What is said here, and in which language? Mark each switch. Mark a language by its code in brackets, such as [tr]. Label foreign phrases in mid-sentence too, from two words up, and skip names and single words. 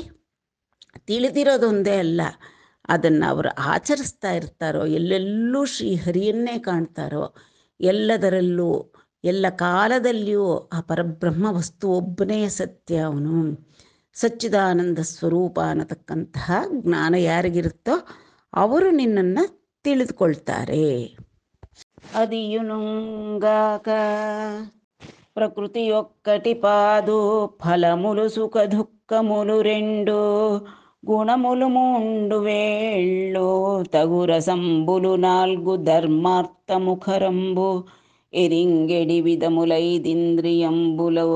[kn] ತಿಳಿದಿರೋದೊಂದೇ ಅಲ್ಲ, ಅದನ್ನು ಅವರು ಆಚರಿಸ್ತಾ ಇರ್ತಾರೋ, ಎಲ್ಲೆಲ್ಲೂ ಶ್ರೀಹರಿಯನ್ನೇ ಕಾಣ್ತಾರೋ, ಎಲ್ಲದರಲ್ಲೂ ಎಲ್ಲ ಕಾಲದಲ್ಲಿಯೂ ಆ ಪರಬ್ರಹ್ಮ ವಸ್ತು ಒಬ್ಬನೇ ಸತ್ಯ, ಅವನು ಸಚ್ಚಿದಾನಂದ ಸ್ವರೂಪ ಅನ್ನತಕ್ಕಂತಹ ಜ್ಞಾನ ಯಾರಿಗಿರುತ್ತೋ ಅವರು ನಿನ್ನನ್ನು ತಿಳಿದುಕೊಳ್ತಾರೆ. [te] అదియునుంగాక ప్రకృతి ఒక్కటి పాదు, ఫలములు సుఖ దుఃఖములు రెండు, గుణములు మూండు వేళ్ళు, తగురసంబులు నాల్గు ధర్మార్థముఖరంబు, ఎరింగెడి విధములైదింద్రియంబులో,